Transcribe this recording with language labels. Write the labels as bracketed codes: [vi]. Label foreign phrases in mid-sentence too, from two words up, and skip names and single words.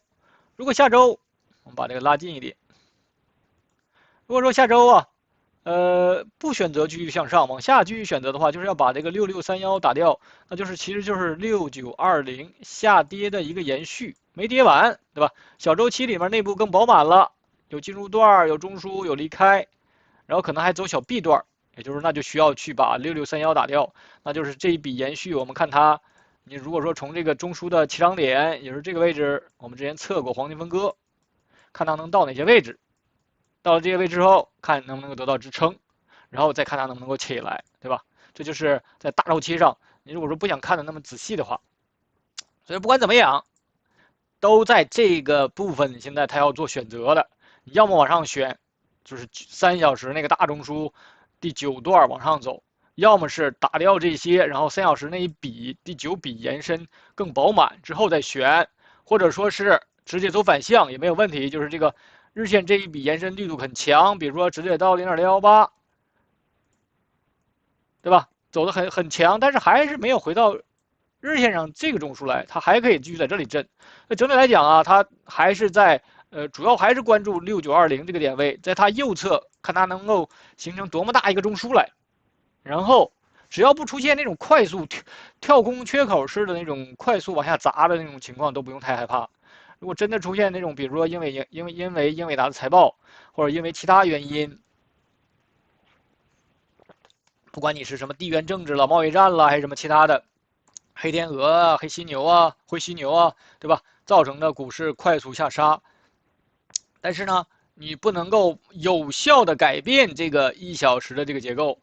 [zh] 如果下周，我們把這個拉近一點。如果說下周不選擇繼續向上，往下繼續選擇的話，就是要把這個6631打掉，那其實就是6920下跌的一個延續，沒跌完，對吧？小周期裡面內部更飽滿了，有進入段，有中樞，有離開，然後可能還走小 B 段，也就是那就需要去把6631打掉，那就是這一筆延續，我們看它。你如果說從這個中樞的起漲點，也就是這個位置，我們之前測過黃金分割，看它能到哪些位置，到了這些位置之後，看能不能夠得到支撐，然後再看它能不能夠起來，對吧？這就是在大周期上，你如果說不想看的那麼仔細的話，所以不管怎麼樣，都在這個部分現在它要做選擇的，你要麼往上選，就是3小時那個大中樞第9段往上走。要麼是打掉這些，然後3 小時那一筆第9筆延伸更飽滿之後再選，或者說是直接走反向也沒有問題，就是這個日線這一筆延伸力度很強，比如說直接到0.618，對吧？走得很強，但是還是没有回到日線上這個中樞來，它還可以繼續在這裡震。那整體來講啊，它還是在主要還是關注6920這個點位，在它右側看它能夠形成多麼大一個中樞來。然後，只要不出現那種快速跳空缺口式的那種快速往下砸的那種情況，都不用太害怕。如果真的出現那種，比如說因為英偉達的財報，或者因為其他原因，不管你是什麼地緣政治了、貿易戰了，還是什麼其他的，黑天鵝啊、黑犀牛啊、灰犀牛啊，对吧？造成的股市快速下殺。但是呢， 你不能夠有效的改变这个1小时的这个結構。